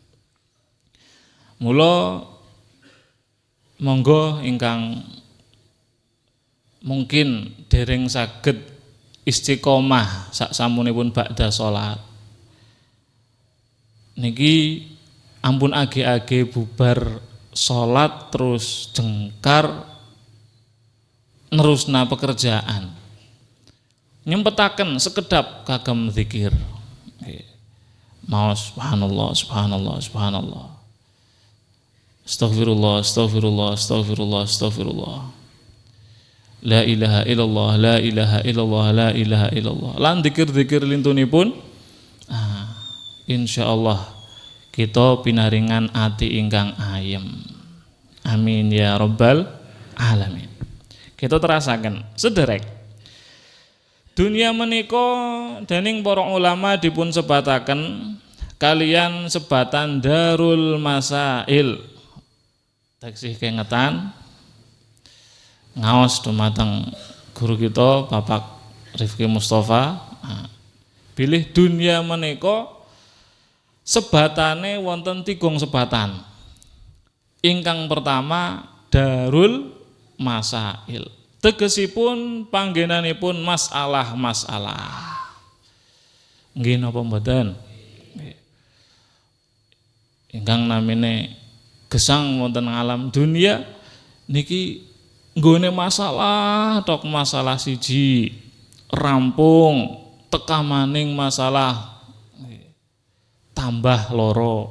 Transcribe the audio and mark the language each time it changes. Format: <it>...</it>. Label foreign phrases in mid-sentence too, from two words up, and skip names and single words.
<jv>Mula monggo ingkang mungkin dereng saged istiqomah sak samunipun ba'da salat niki ampun age-age bubar salat terus jengkar nerusna pekerjaan, nyempetaken sekedap kagem zikir.</jv> <ar>Maos سبحان الله سبحان الله سبحان الله أستغفر الله أستغفر الله أستغفر الله أستغفر الله لا إله إلا الله لا إله إلا الله لا إله إلا الله,</ar> <jv>lan zikir-zikir lintunipun insyaallah kita pinaringan ati ingkang ayem.</jv> <ar>آمين يا رب العالمين.</ar> <jv>Kita terasaken sederek dunia menika dening para ulama dipun sebataken kalian sebatan</jv> <ar>دار المسائل.</ar> <jv>Taksih kengetan ngaos dumateng guru kita Bapak Rifki Mustafa, bilih dunia menika sebatane wonten 3 sebatan. Ingkang pertama</jv> <ar>دار المسائل,</ar> <jv>tegesipun panggenanipun masalah-masalah. Nggih napa mboten? Ingkang namine gesang wonten alam dunia niki nggone masalah tok masalah siji rampung teka maning masalah tambah loro.</jv>